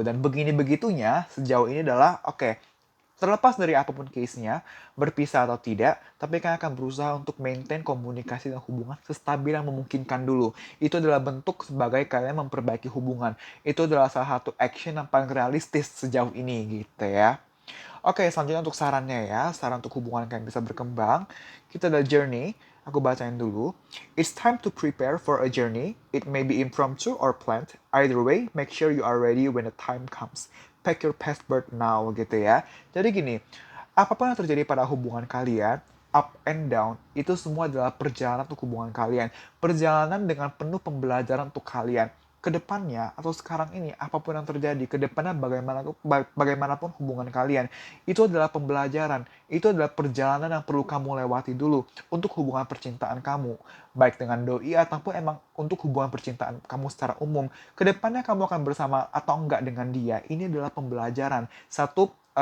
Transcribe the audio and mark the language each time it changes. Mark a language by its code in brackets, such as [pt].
[id] Dan begini-begitunya sejauh ini adalah, oke, terlepas dari apapun case-nya, berpisah atau tidak, tapi kalian akan berusaha untuk maintain komunikasi dan hubungan sestabil yang memungkinkan dulu. Itu adalah bentuk sebagai kalian memperbaiki hubungan. Itu adalah salah satu action yang paling realistis sejauh ini gitu ya. Oke, selanjutnya untuk sarannya ya, saran untuk hubungan kalian bisa berkembang. Kita ada journey, aku bacain dulu. [en] It's time to prepare for a journey. It may be impromptu or planned. Either way, make sure you are ready when the time comes. Pack your passport now [id] gitu ya. Jadi gini, apapun yang terjadi pada hubungan kalian, [en] up and down, [id] itu semua adalah perjalanan untuk hubungan kalian. Perjalanan dengan penuh pembelajaran untuk kalian. Kedepannya atau sekarang ini, apapun yang terjadi, kedepannya bagaimanapun hubungan kalian, itu adalah pembelajaran, itu adalah perjalanan yang perlu kamu lewati dulu untuk hubungan percintaan kamu, baik dengan doi ataupun emang untuk hubungan percintaan kamu secara umum. Kedepannya kamu akan bersama atau enggak dengan dia, ini adalah pembelajaran. Satu,